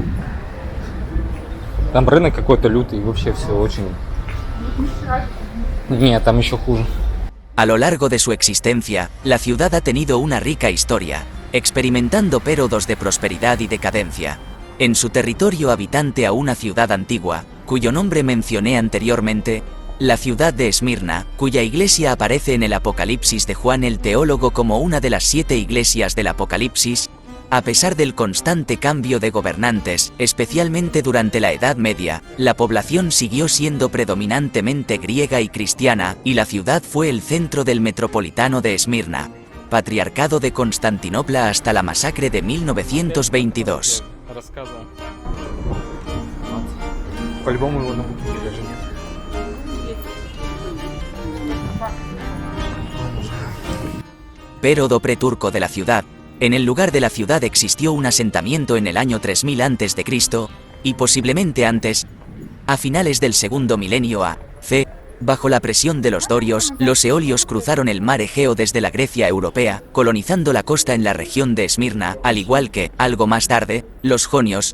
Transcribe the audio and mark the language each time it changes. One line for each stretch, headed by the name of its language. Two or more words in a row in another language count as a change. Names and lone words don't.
Russian: Там рынок какой-то лютый, вообще все очень... Нет, там еще хуже.
Spanish: A lo largo de su existencia, la ciudad ha tenido una rica historia, experimentando periodos de prosperidad y decadencia. En su territorio habitante a una ciudad antigua, cuyo nombre mencioné anteriormente, la ciudad de Esmirna, cuya iglesia aparece en el Apocalipsis de Juan el Teólogo como una de las 7 iglesias del Apocalipsis. A pesar del constante cambio de gobernantes, especialmente durante la Edad Media, la población siguió siendo predominantemente griega y cristiana, y la ciudad fue el centro del metropolitano de Esmirna, Patriarcado de Constantinopla hasta la masacre de 1922.
Russian: Рассказывал. По-любому его на бутылке даже нет.
Spanish: Período preturco de la ciudad. En el lugar de la ciudad existió un asentamiento en el año 3000 a.C., y posiblemente antes. A finales del segundo milenio a.C., bajo la presión de los dorios, los eolios cruzaron el mar Egeo desde la Grecia europea, colonizando la costa en la región de Esmirna, al igual que, algo más tarde, los jonios.